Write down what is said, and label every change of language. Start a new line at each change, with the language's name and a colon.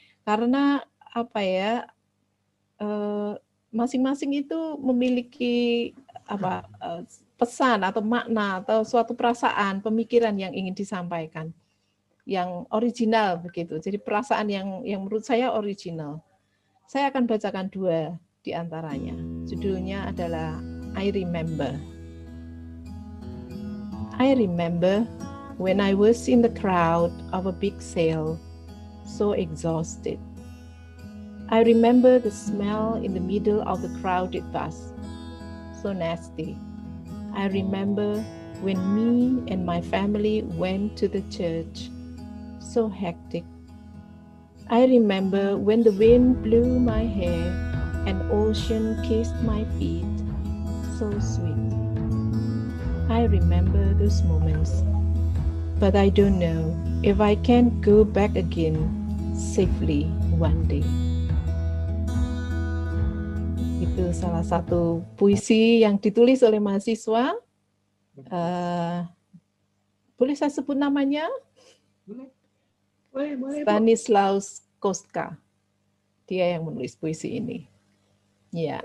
Indonesian: Karena apa ya, masing-masing itu memiliki pesan atau makna atau suatu perasaan, pemikiran yang ingin disampaikan, yang original begitu. Jadi perasaan yang menurut saya original. Saya akan bacakan 2 di antaranya. Judulnya adalah I Remember.
English: I remember when I was in the crowd of a big sale, so exhausted. I remember the smell in the middle of the crowded bus, so nasty. I remember when me and my family went to the church, so hectic. I remember when the wind blew my hair and ocean kissed my feet, so sweet. I remember those moments, but I don't know if I can go back again safely one day.
Indonesian: Itu salah satu puisi yang ditulis oleh mahasiswa. Boleh saya sebut namanya? Boleh. Stanislaus Kostka. Dia yang menulis puisi ini. Ya.